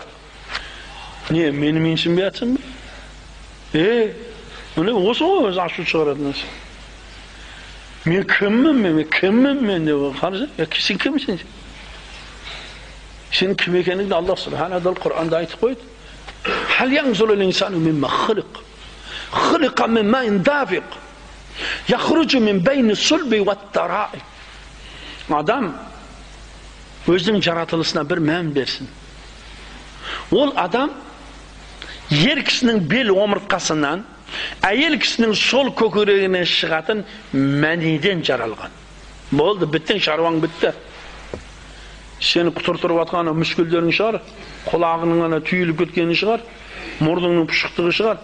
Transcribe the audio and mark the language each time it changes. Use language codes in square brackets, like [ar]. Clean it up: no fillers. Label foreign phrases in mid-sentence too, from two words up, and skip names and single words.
[kk] Не, мені менсінбей атсың ба? Міне осы ғой өзі ашу шығаратын нәрсе. Мен кіммін мен деп қарсы? Сен кімсің? Сен кім екеніңді [ar] الله سبحانه تعالى [kk] Құр'анда айтып қойды. [ar] هل ينظر الإنسان مم خلق. خلق من ماء دافق. يخرج من بين الصلب والترائب. [kk] Адам өзінің жаратылысына бір мән берсін. Ол адам ер кісінің бел омыртқасынан, әйел кісінің сол көкірегінен шығатын мәниден жаралған. Болды, біттің, шаруаң бітті. Сені құтыртырып атқаны мүшкілдерің шығар, құлағының ғана түйіліп кеткені шығар, мұрныңның пұшықтығы шығар.